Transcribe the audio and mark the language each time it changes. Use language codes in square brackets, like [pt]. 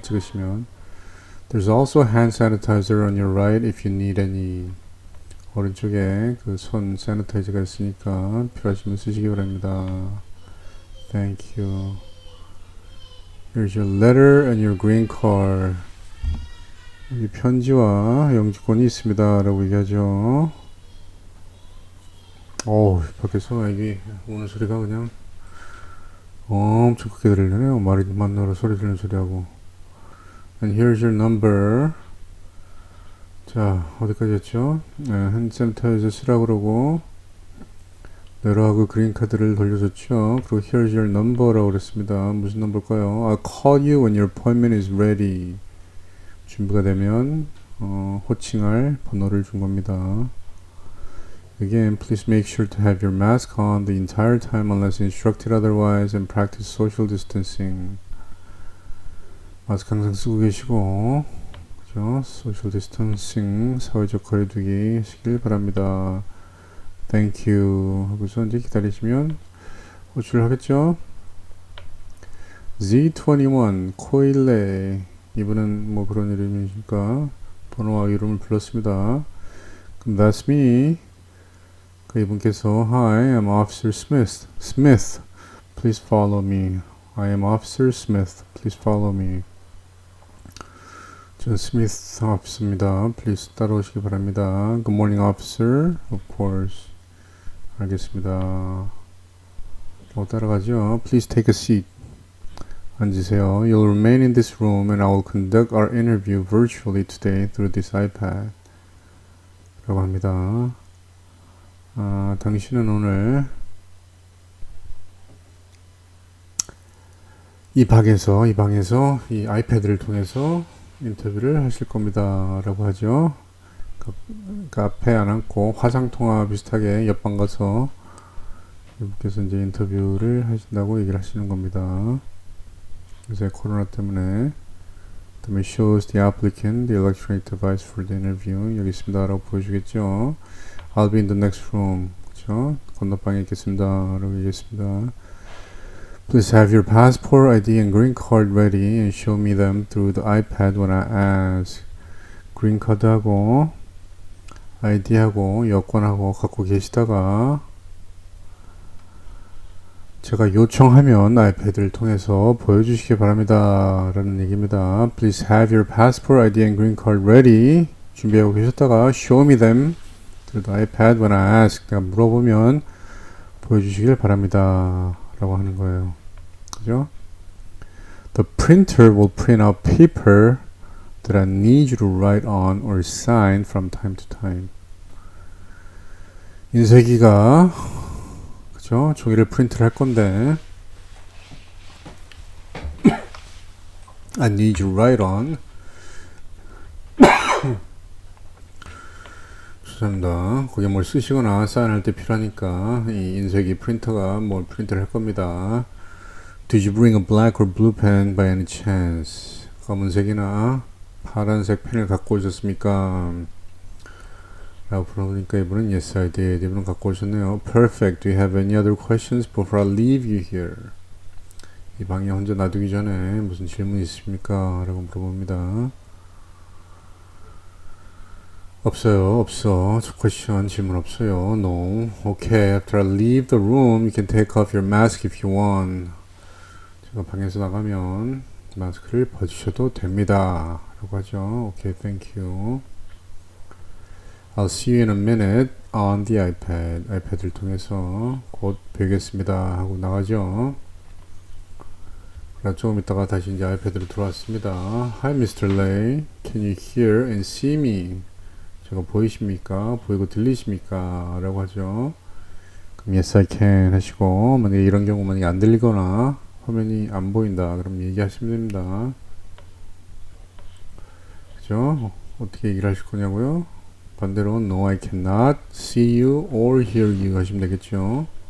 [ko] 찍으시면 [en] There's also hand sanitizer on your right if you need any. [ko] 오른쪽에 그 손 세니타이저가 있으니까 필요하시면 쓰시기 바랍니다. [en] Thank you. Here's your letter and your green card. [ko] 여기 편지와 영주권이 있습니다 라고 얘기하죠. 밖에서 애기 우는 소리가 그냥 엄청 크게 들리네요. 말이 만나러 소리 들리는 소리하고. [en] And here's your number. [ko] 자, 어디까지 했죠? 네, 핸드센터에서 쓰라고 그러고 네로하고 그린카드를 돌려줬죠. 그리고 [en] here's your number [ko] 라고 그랬습니다. 무슨 넘버일까요? [en] I'll call you when your appointment is ready. [ko] 준비가 되면 호칭할 번호를 준 겁니다. [en] Again, please make sure to have your mask on the entire time unless instructed otherwise and practice social distancing. [ko] 마스크 항상 쓰고 계시고, 그죠? [en] social distancing, [ko] 사회적 거리두기 하시길 바랍니다. [en] Thank you. [ko] 하고서 이제 기다리시면 호출을 하겠죠? Z21, 코일레. 이분은 뭐 그런 이름이니까 번호와 이름을 불렀습니다. [en] 그럼 that's me. [ko] 그 이분께서 [en] Hi, I'm Officer Smith. Smith, please follow me. I am Officer Smith. Please follow me. [ko] 전 스미스 officer입니다. Please 따라오시기 바랍니다. [en] Good morning, officer. Of course. [ko] 알겠습니다. 따라가죠. [en] Please take a seat. [ko] 앉으세요. [en] You'll remain in this room and I will conduct our interview virtually today through this iPad. [ko] 라고 합니다. 당신은 오늘 이 방에서 이 아이패드를 통해서 인터뷰를 하실 겁니다. 라고 하죠. 그러니까 앞에 안 앉고 화상통화 비슷하게 옆방 가서 이분께서 이제 인터뷰를 하신다고 얘기를 하시는 겁니다. 요새 코로나 때문에 그다음에 [en] shows the applicant the electronic device for the interview. [ko] 여기 있습니다. 라고 보여주겠죠. [en] I'll be in the next room. [ko] 그쵸? 건너방에 있겠습니다. 라고 얘기했습니다. [en] Please have your passport, ID, and green card ready and show me them through the iPad when I ask. [ko] green card하고 ID하고 여권하고 갖고 계시다가 제가 요청하면 아이패드를 통해서 보여주시기 바랍니다. 라는 얘기입니다. [en] Please have your passport, ID, and green card ready. [ko] 준비하고 계셨다가 [en] show me them through the iPad when I ask. [ko] 내가 물어보면 보여주시길 바랍니다. 라고 하는 거예요. 그죠? [en] The printer will print out paper that I need you to write on or sign from time to time. [ko] 인쇄기가 그죠? 종이를 프린트를 할 건데 [en] I need you to write on. [ko] 죄송합니다. 거기에 뭘 쓰시거나 사인할 때 필요하니까 이 인쇄기 프린터가 뭘 프린트를 할 겁니다. [en] Did you bring a black or blue pen by any chance? [ko] 검은색이나 파란색 펜을 갖고 오셨습니까? 라고 물어보니까 이분은 [en] Yes, I did. [ko] 이분은 갖고 오셨네요. [en] Perfect. Do you have any other questions before I leave you here? [ko] 이 방에 혼자 놔두기 전에 무슨 질문 있습니까? 라고 물어봅니다. 없어요. 없어. question 질문 없어요. [en] No. Okay. After I leave the room, you can take off your mask if you want. [ko] 제가 방에서 나가면 마스크를 벗으셔도 됩니다. 라고 하죠. [en] Okay, thank you. I'll see you in a minute on the iPad. [ko] 아이패드를 통해서 곧 뵙겠습니다. 하고 나가죠. 그러다 조금 있다가 다시 이제 아이패드로 들어왔습니다. [en] Hi, Mr. Lay. Can you hear and see me? [ko] 제가 보이십니까? 보이고 들리십니까? 라고 하죠. 그럼 [en] Yes, I can [ko] 하시고 만약에 이런 경우 만약에 안 들리거나 화면이 안 보인다. 그럼 얘기하시면 됩니다. 그죠? 어떻게 얘기를 하실 거냐고요? 반대로 [en] No, I cannot see you or hear you [ko] 하시면 되겠죠.